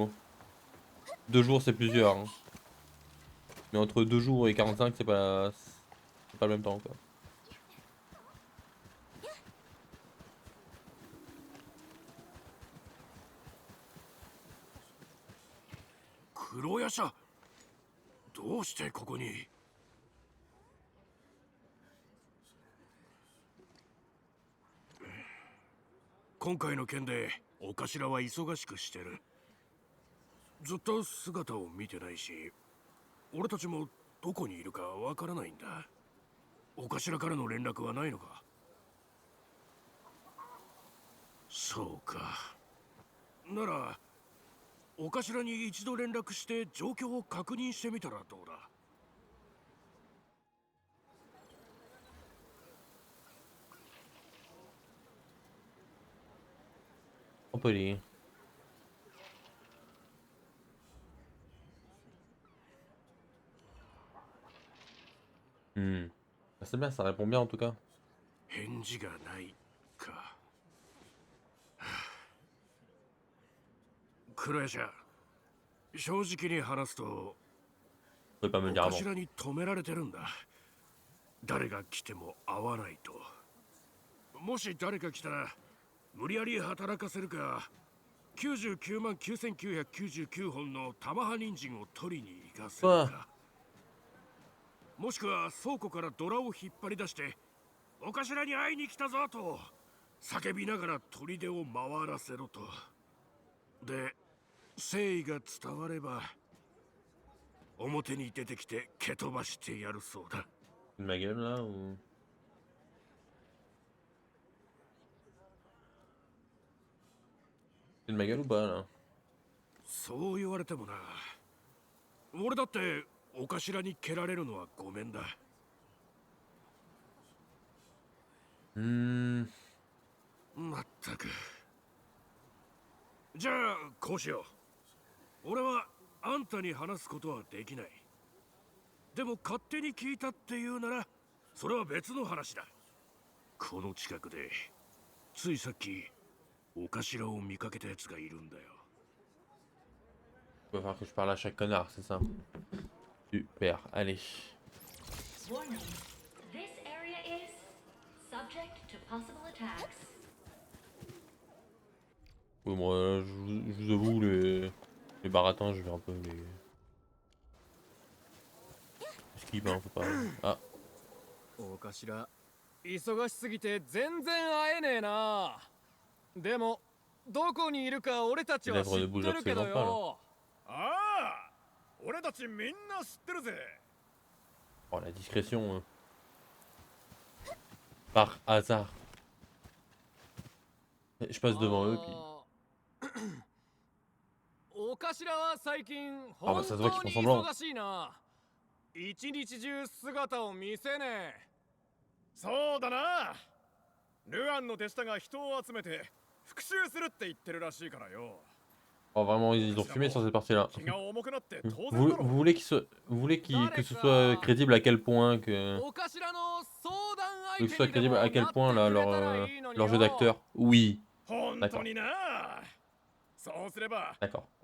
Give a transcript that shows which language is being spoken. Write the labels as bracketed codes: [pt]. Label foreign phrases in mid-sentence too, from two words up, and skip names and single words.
[fr] Hein. 2 jours, c'est plusieurs. Hein. Mais entre 2 jours et 45, c'est pas le même temps quoi. [ja] Kuroyasha, どうしてここに？今回の件でお頭は忙しくしてる。ずっと姿を見てないし、俺たちもどこにいるかわからないんだ。お頭からの連絡はないのか？そうか。ならお頭に一度連絡して状況を確認してみたらどうだ？ [fr] On peut lire. C'est bien, ça répond bien en tout cas. [ja] 返事がないか。はあクロエじゃ正直に話すと [fr] Faut pas me le [ja] お [fr] dire avant. [ja] 頭に止められてるんだ。誰が来ても会わないと。もし誰か来たら無理やり働かせるか、99万9999本の玉葉人参を取りに行かせるか、もしくは倉庫からドラを引っ張り出してお頭に会いに来たぞと叫びながら砦を回らせろと。で、誠意が伝われば表に出てきて蹴飛ばしてやるそうだ。 [fr] De ma gueule là ou. C'est de ma gueule ou pas là? [ja] そう言われてもな。俺だってお頭に蹴られるのはごめんだ。まったく。じゃあこうしよう。俺はあんたに話すことはできない。でも勝手に聞いたっていうならそれは別の話だ。この近くでついさっきお頭を見かけたやつがいるんだよ。 [fr] Il va falloir que je parle à chaque connard, c'est ça? Super, allez. [en] Warning. This area is subject to possible attacks. [fr] Oui, moi, je vous avoue, les baratins, je vais un peu les. Skip, hein, faut pas. Ah. [ja] お頭、忙しすぎて全然会えねえな。でも、どこにいるか俺たちは知ってるけどよ。ああ、俺たちみんな知ってるぜ。 [fr] Oh, la discrétion. Par hasard. Je passe devant eux, puis. [ja] お頭は最近 [fr] Ah, bah, ça se voit qu'ils [ja] 本 [fr] font [ja] 当に [fr] semblant. [ja] 忙しいな。一日中姿を見せねえ。そうだな。ルアンの手下が人を集めて復讐するって言ってるらしいからよ。 [fr] Oh, vraiment, ils ont fumé sur cette partie-là. Vous voulez que ce soit crédible à quel point que ce soit crédible à quel point là, leur jeu d'acteur? Oui. D'accord. D'accord.